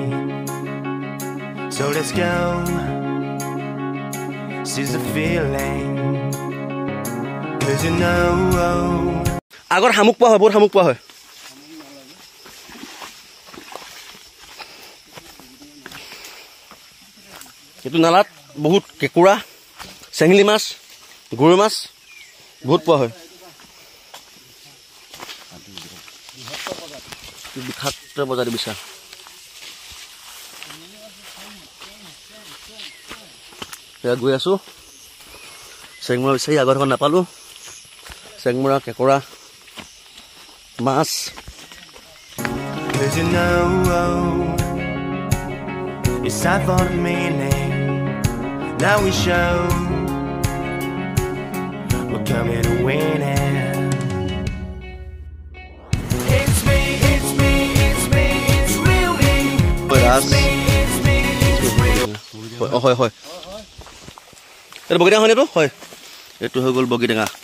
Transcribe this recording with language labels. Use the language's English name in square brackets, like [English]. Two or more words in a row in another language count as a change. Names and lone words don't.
[English] So let's go. Seize the feeling. 'Cause you know. [Assamese] আগৰ হামুক পোৱা হয় বহুত হামুক পোৱা হয় এইটো নালাত বহুত কেঁকোৰা চেঙেলী মাছ গৰৈ মাছ বহুত পোৱা হয় বিষাক্ত বজাৰী বিচাৰ এয়া গৈ আছো চেংমৰা বিচাৰি আগৰ ঘৰত নাপালো চেংমৰা কেঁকোৰা মাছ [English] Cause you know it's time for the meaning. Now we show we're coming to win it. It's me, it's me, it's me, it's real me. It's me, it's me, it's real. [Assamese] হয় হয় এইটো বগীটেঙা হয় এইটো হয় এইটো হৈ গ'ল বগীটেঙা